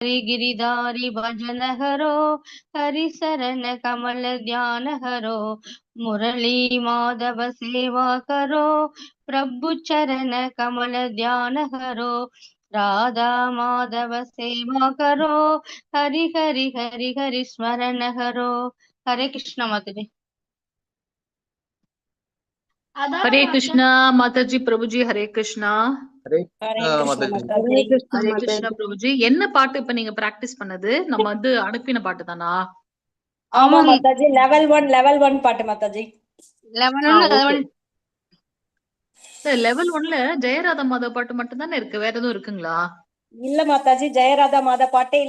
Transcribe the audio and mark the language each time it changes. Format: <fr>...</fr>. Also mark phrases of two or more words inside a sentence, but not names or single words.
<hi>हरि गिरिधारी भजन हरो, हरि शरण कमल ध्यान हरो, मुरली माधव सेवा करो, प्रभु चरण कमल ध्यान हरो, राधा माधव सेवा करो, हरि हरि हरि हरि स्मरण हरो। हरे कृष्ण माता जी। हरे कृष्णा माताजी प्रभुजी, हरे कृष्णा। हरे हरे कृष्ण कृष्ण माताजी। माताजी। हरे कृष्णा प्रभुजी.</hi> <ta>என்ன பாட்டு இப்ப நீங்க பிராக்டிஸ் பண்ணது? நம்ம வந்து அனுப்பின பாட்டு தானா? ஆமா மாதாஜி, லெவல் 1 பாட்டு மாதாஜி. லெவல் 1ல ஜெயராதா மாதவ பாட்டு மட்டும் தானே இருக்கு, வேற எதுவும் இருக்குங்களா? இல்ல மாதாஜி, ஜெயராதா மாதா பாட்டே இல்ல.</ta>